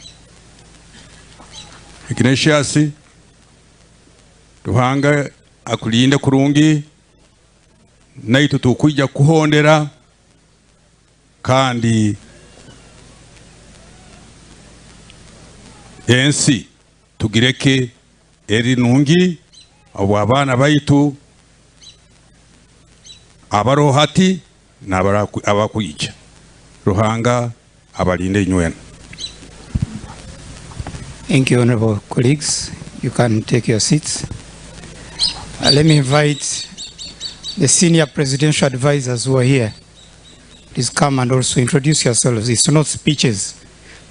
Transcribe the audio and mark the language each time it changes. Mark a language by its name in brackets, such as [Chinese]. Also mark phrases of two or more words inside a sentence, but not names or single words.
[Tooro] Ignatius Ruhanga akulinde kurungi naitu tukujja kuhondera kandi ensi tugireke eri nungi abo abana baitu abarohati na abakuyija. Ruhanga abalinde nywena. [English] Thank you, honorable colleagues. You can take your seats. Let me invite the senior presidential advisors who are here. Please come and also introduce yourselves. It's not speeches.